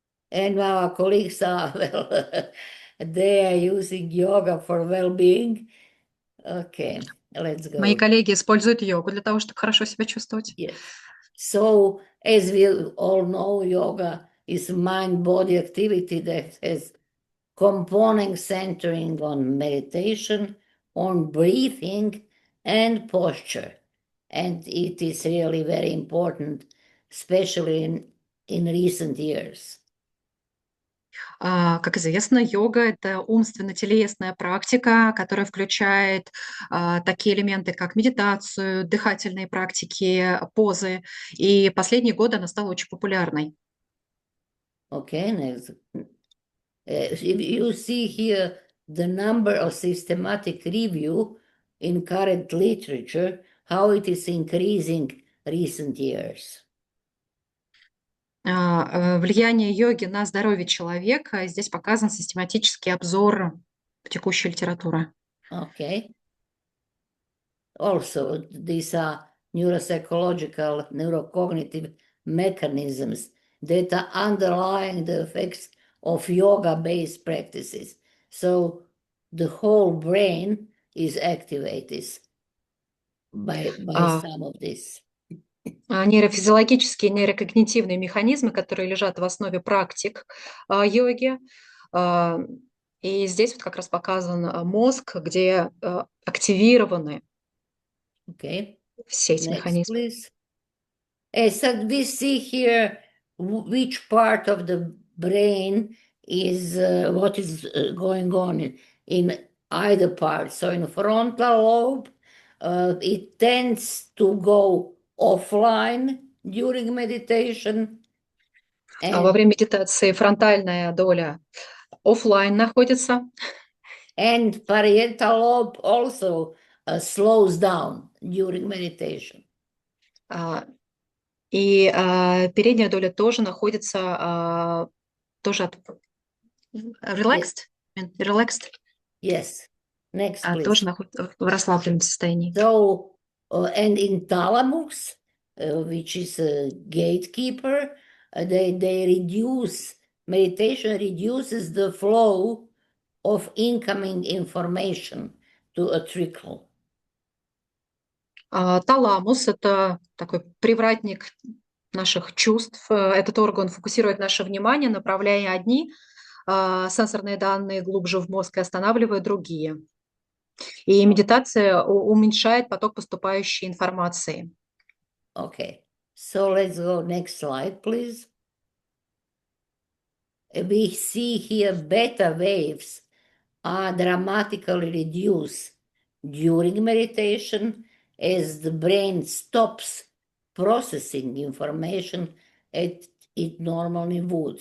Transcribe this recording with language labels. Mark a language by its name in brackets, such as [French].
[English] And our colleagues are, well, they are using yoga for well-being. Okay, let's go. [Russian] Мои коллеги используют йогу для того, чтобы хорошо себя чувствовать. [English] Yes. So, as we all know, yoga is mind-body activity that has components centering on meditation, on breathing, and posture. And it is really very important, especially in recent years. [Russian] Как известно, йога – это умственно-телесная практика, которая включает такие элементы, как медитацию, дыхательные практики, позы. И последние годы она стала очень популярной. [English] Okay, next. You see here the number of systematic review in current literature, how it is increasing recent years. [Russian] Влияние йоги на здоровье человека. Здесь показан систематический обзор текущей литературы. [English] Okay. Also, these are neuropsychological, neurocognitive mechanisms that are underlying the effects of yoga-based practices. So the whole brain is activated by some of this. [Russian] Нейрофизиологические, нейрокогнитивные механизмы, которые лежат в основе практик йоги. И здесь вот как раз показан мозг, где активированы все эти механизмы. [English] Please. So we see here which part of the brain is what is going on in either part. So in frontal lobe, it tends to go offline during meditation. [Russian] Во время медитации фронтальная доля офлайн находится. [English] And parietal lobe also slows down during meditation. [Russian] И передняя доля тоже находится тоже [English] relaxed. Yes. Next, please. [Russian] Тоже находится в расслабленном состоянии. [English] So, and in thalamus, which is a gatekeeper, they reduce, meditation reduces the flow of incoming information to a trickle. [Russian] Таламус – это такой привратник наших чувств. Этот орган фокусирует наше внимание, направляя одни сенсорные данные глубже в мозг и останавливая другие. И медитация уменьшает поток поступающей информации. [English] Okay, so let's go next slide, please. We see here beta waves are dramatically reduced during meditation as the brain stops processing information as it normally would.